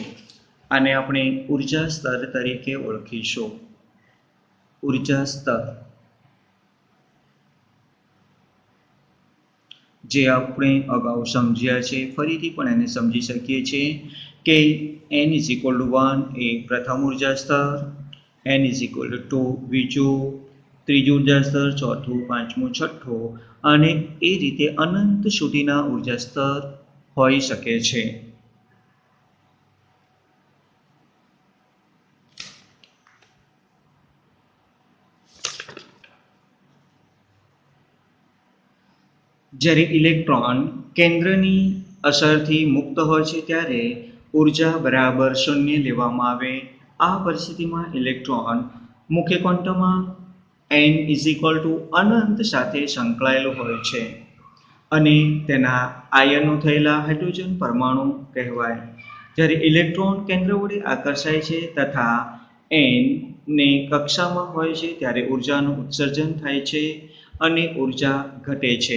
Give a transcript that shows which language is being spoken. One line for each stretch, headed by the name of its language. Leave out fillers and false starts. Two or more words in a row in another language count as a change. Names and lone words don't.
Gujarati: આને આપણે ઉર્જા સ્તર તરીકે ઓળખીશું. ઉર્જા સ્તર જે આપણે અગાઉ સમજ્યા છે, ફરીથી પણ એને સમજી શકીએ છીએ કે
English: n is equal to 1
Gujarati: એ પ્રથમ ઉર્જા સ્તર,
English: n is equal to 2
Gujarati: બીજું, ત્રીજું ઉર્જા સ્તર, ચોથું, પાંચમું, છઠ્ઠું અને એ રીતે અનંત સુધીના ઉર્જા સ્તર હોઈ શકે છે. જ્યારે ઇલેક્ટ્રોન કેન્દ્રની અસરથી મુક્ત હોય છે ત્યારે ઉર્જા બરાબર 0 લેવામાં આવે. આ પરિસ્થિતિમાં ઇલેક્ટ્રોન મુખ્ય ક્વોન્ટમમાં
English: n is equal to
Gujarati: અનંત સાથે સંકળાયેલો હોય છે અને તેના આયનો થયેલા હાઇડ્રોજન પરમાણુ કહેવાય. જ્યારે ઇલેક્ટ્રોન કેન્દ્ર વડે આકર્ષાય છે તથા n ને કક્ષામાં હોય છે ત્યારે ઉર્જાનું ઉત્સર્જન થાય છે અને ઉર્જા ઘટે છે.